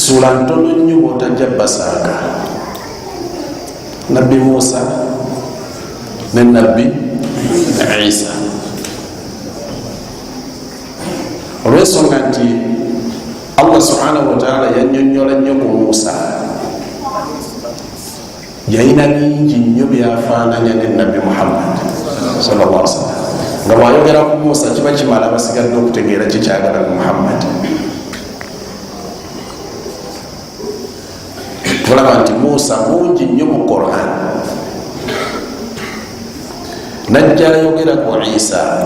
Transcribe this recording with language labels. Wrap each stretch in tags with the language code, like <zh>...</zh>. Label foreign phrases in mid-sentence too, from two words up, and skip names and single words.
<lg>Essula ntono nnyo bw'otajja basaaga, nabbi Musa ne nabbi Isa. Olw'ensonga nti Allah</lg> <ar>سبحانه وتعالى</ar> <lg>yannyonnyola nnyo ku Musa, yalina bingi nnyo byafaananya ne nabbi Muhammad</lg> <ar>صلى الله عليه وسلم.</ar> <lg>Nga bw'ayogera ku Musa kiba kimala basigadde okutegeera kikyagala ku Muhammad. Tulaba nti Musa mungi nnyo mu Qur'an, najja ayogera ku Isa.</lg>